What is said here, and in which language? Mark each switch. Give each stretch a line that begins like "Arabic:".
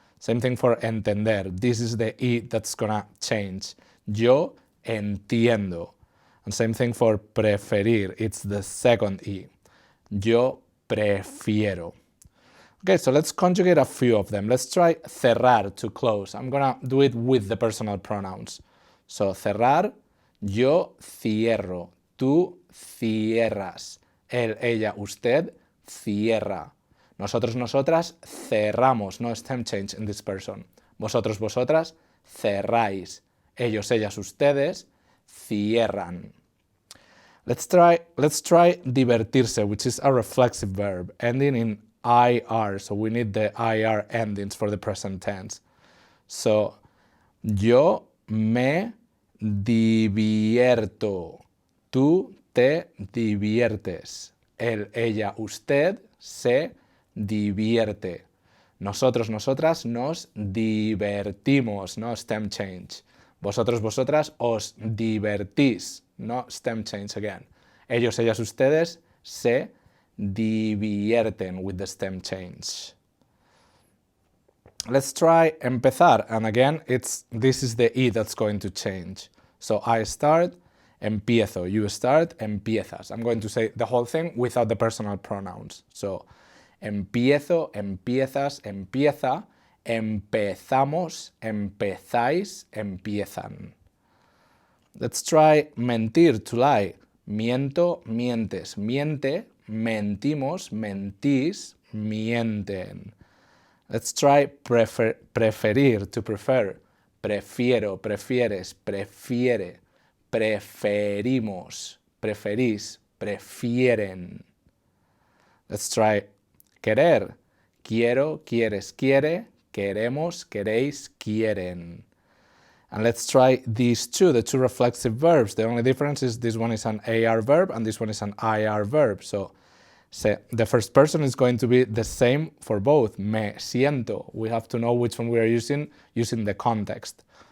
English: Same thing for entender. This is the E that's gonna change.
Spanish: Yo entiendo.
English: And same thing for preferir. It's the second E.
Spanish: Yo prefiero.
English: Okay, so let's conjugate a few of them. Let's try cerrar, to close. I'm gonna do it with the personal pronouns.
Spanish: So cerrar, yo cierro, tú cierras, él, ella, usted cierra. Nosotros, nosotras cerramos,
English: no stem change in this person.
Spanish: Vosotros, vosotras cerráis. Ellos, ellas, ustedes cierran.
English: Let's try divertirse, which is a reflexive verb ending in IR. So we need the IR endings for the present tense.
Spanish: So yo me divierto. Tú te diviertes. Él, ella, usted se divierte. Nosotros, nosotras nos divertimos,
English: no stem change.
Spanish: Vosotros, vosotras os divertís,
English: no stem change again.
Spanish: Ellos, ellas, ustedes se divierten
English: with the stem change. Let's try empezar, and again, this is the E that's going to change. So I start,
Spanish: empiezo.
English: You start,
Spanish: empiezas.
English: I'm going to say the whole thing without the personal pronouns.
Spanish: So empiezo, empiezas, empieza, empezamos, empezáis, empiezan.
English: Let's try mentir, to lie.
Spanish: Miento, mientes, miente, mentimos, mentís, mienten.
English: Let's try preferir, to prefer.
Spanish: Prefiero, prefieres, prefiere, preferimos, preferís, prefieren.
English: Let's try querer.
Spanish: Quiero, quieres, quiere, queremos, queréis, quieren.
English: And let's try these two, the two reflexive verbs. The only difference is this one is an AR verb and this one is an IR verb. So the first person is going to be the same for both.
Spanish: Me siento.
English: We have to know which one we are using the context.